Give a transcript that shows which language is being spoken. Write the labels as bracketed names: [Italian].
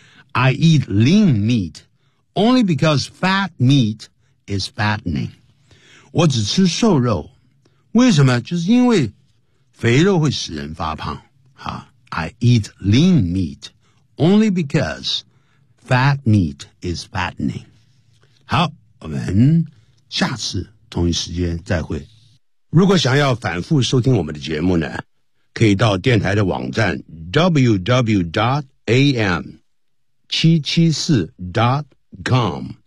[English] I eat lean meat only because fat meat。 is fattening， [Chinese] 我只吃瘦肉，为什么？就是因为肥肉会使人发胖啊。 [English] I eat lean meat only because fat meat is fattening。 [Chinese] 好，我们下次同一时间再会。如果想要反复收听我们的节目呢，可以到电台的网站 www.am774.com。